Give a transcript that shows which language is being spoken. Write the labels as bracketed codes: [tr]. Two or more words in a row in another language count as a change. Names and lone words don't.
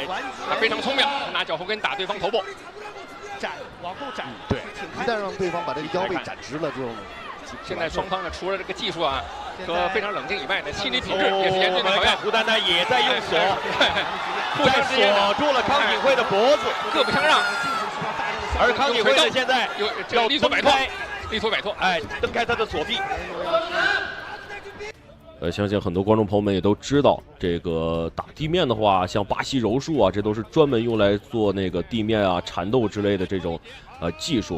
[zh] 他非常聰明，拿腳後跟打對方頭部。展往後展，对，一旦讓對方把這個腰背展直了，這種現在雙方呢，除了這個技術啊和非常冷靜以外呢，心理品質也是嚴峻的考驗。胡丹丹也在用鎖，在鎖住了康景惠的脖子，各不相讓。而康景惠呢，現在要力所擺脫，力所擺脫，哎，蹬開他的鎖臂。相信很多觀眾朋友們也都知道，這個打地面的話，像巴西柔術啊，這都是專門用來做那個地面啊纏鬥之類的這種技術。